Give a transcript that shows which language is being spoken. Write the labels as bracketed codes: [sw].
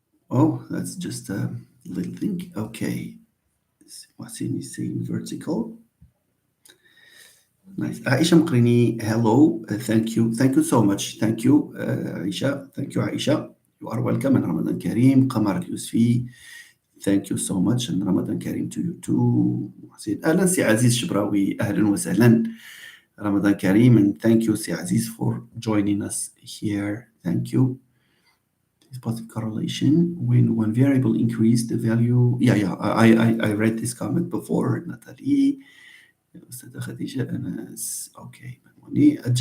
[en] Oh, that's just a little thing. Okay, what's in is saying vertical. Nice. Aisha Mqrini, hello. Thank you so much. Thank you, Aisha. Thank you, Aisha. You are welcome. And Ramadan Kareem, Qamar Yusfi. Thank you so much, and Ramadan Kareem to you too. [ar] أهلا سي عزيز شبراوي, أهلا وسهلا. [en] Ramadan Kareem, and thank you, سي عزيز, for joining us here. Thank you. This positive correlation when one variable increase the value. Yeah. I read this comment before. Natalie, okay.